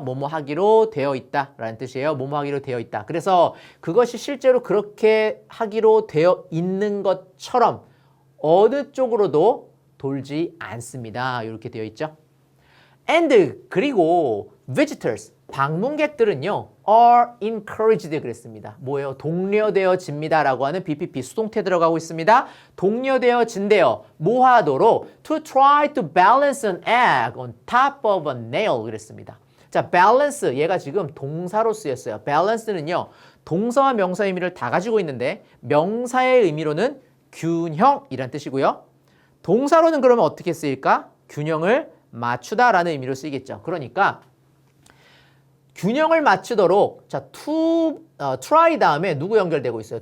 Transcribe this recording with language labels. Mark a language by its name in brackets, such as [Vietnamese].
[Korean] 뭐뭐 하기로 되어 있다 라는 뜻이에요. 뭐뭐 하기로 되어 있다. 그래서 그것이 실제로 그렇게 하기로 되어 있는 것처럼 어느 쪽으로도 돌지 않습니다. 이렇게 되어 있죠. [English] And [Korean] 그리고 [English] visitors [Korean] 방문객들은요 [English] are encouraged [Korean] 그랬습니다. 뭐예요? 독려되어집니다 라고 하는 BPP 수동태 들어가고 있습니다. 독려되어진대요. 뭐 하도록? [English] To try to balance an egg on top of a nail [Korean] 그랬습니다. 자, balance 얘가 지금 동사로 쓰였어요. balance는요 동사와 명사의 의미를 다 가지고 있는데 명사의 의미로는 균형이란 뜻이고요. 동사로는 그러면 어떻게 쓰일까? 균형을 맞추다 라는 의미로 쓰이겠죠. 그러니까 균형을 맞추도록 자, try 다음에 누구 연결되고 있어요?